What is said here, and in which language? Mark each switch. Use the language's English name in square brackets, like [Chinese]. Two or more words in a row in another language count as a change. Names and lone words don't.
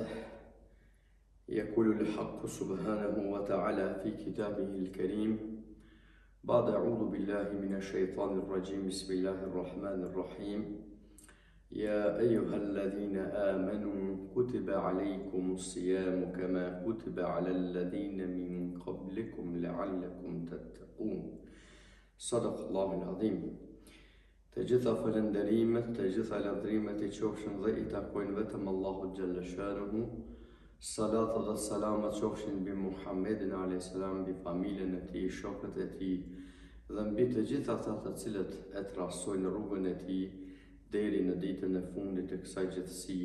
[Arabic] يقول الحق سبحانه وتعالى في كتابه الكريم بعد أعوذ بالله من الشيطان الرجيم بسم الله الرحمن الرحيم يا أيها الذين آمنوا كتب عليكم الصيام كما كتب على الذين من قبلكم لعلكم تتقون صدق الله العظيم. [Albanian] Të gjitha falënderimet, të gjitha lavdrimet I qofshin dhe I takojnë vetëm Allahut [Arabic] جل شأنه. [Albanian] Salatë dhe salamat qofshin mbi Muhammedin a.s. mbi familjen e tij, shokët e tij dhe mbi të gjitha ata të cilët e trasojnë rrugën e tij deri në ditën e fundit të kësaj gjithësie.